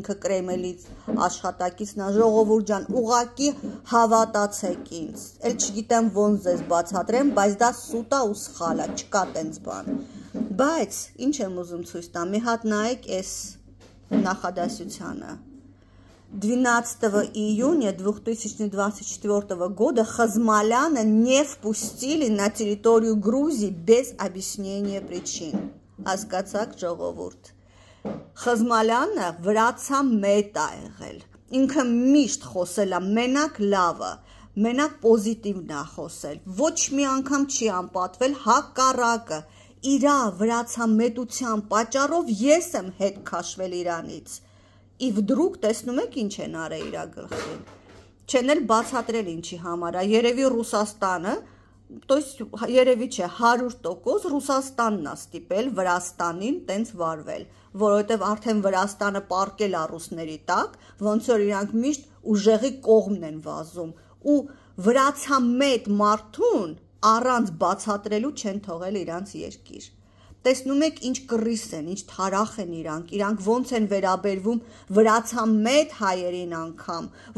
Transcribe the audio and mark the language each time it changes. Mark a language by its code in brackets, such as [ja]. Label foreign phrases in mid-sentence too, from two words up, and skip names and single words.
[hy] ինքը Կրեմլից աշխատակիցն է, ժողովուրդ ջան, ուղղակի հավատացեք ինձ, էլ չգիտեմ ոնց ձեզ բացատրեմ, բայց դա սուտ է ու սխալ է, չկա տենց բան, բայց ինչ եմ ուզում ցույց տամ, մի հատ նայեք այս նախադասությանը, [ru] 12 июня 2024 года Хазмаляна не впустили на территорию Грузии без объяснения причин. [hy] Հասկացաք ժողովուրդ։ Խզմալյանը վրացամետ է եղել։ Ինքը միշտ խոսել է մենակ լավը, մենակ պոզիտիվն է խոսել։ Ոչ մի անգամ չի անպատվել հակառակը։ Իրա վրացամետության պատճառով ես եմ հետ քաշվել իրանից։ [ru] и вдруг [hy] տեսնում եք ինչ են արել իրա գլխին։ Չեն էլ բացատրել ինչի համար է։ Երևի Ռուսաստանը, [ru] то есть [hy] երևի չէ 100% Ռուսաստանն է ստիպել Վրաստանին տենց վարվել, որովհետև արդեն Վրաստանը պարկել է ռուսների տակ, ոնց որ իրանք միշտ ուժեղի կողմն են վազում ու վրացամետ մարդուն առանց բացատրելու չեն թողել իրանց երկիր։ Տեսնում եք ինչ կռիս են, ինչ թարախ են իրանք ոնց են վերաբերվում վրացամետ հայերին անգամ,